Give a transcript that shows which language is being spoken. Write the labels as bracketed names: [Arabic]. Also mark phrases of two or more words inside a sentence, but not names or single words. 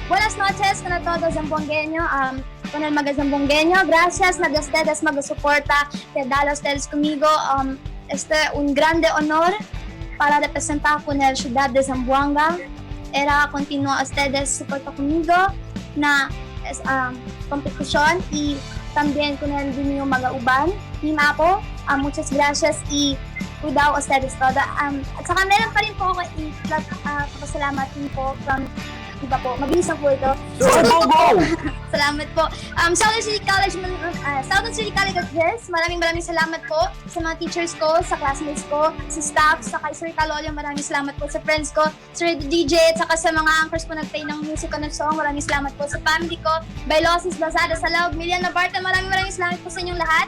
[Chavacano] buenas noches con todo Zamboangueño. Con el mga Zamboangueño, gracias na de ustedes mag-suporta, que dale ustedes conmigo. Un grande honor para representar con la ciudad de Zamboanga. Era continuo ustedes soporta conmigo na competición y también con el mío mga uban. Team Apple, muchas gracias y cuidado ustedes todo. [Filipino] At saka meron pa rin po ako papasalamat din po from iba po. Mabilis lang po ito. Salamat po. Southern City College of This, maraming salamat po sa mga teachers ko, sa classmates ko, sa staff, sa kay Sir Calolio, maraming salamat po sa friends ko, Sir DJ, at saka sa mga anchors po nag-play ng music ko ng song, maraming salamat po sa family ko, Bailosis, Lazada, Salaw, Milian Navarta, maraming salamat po sa inyong lahat.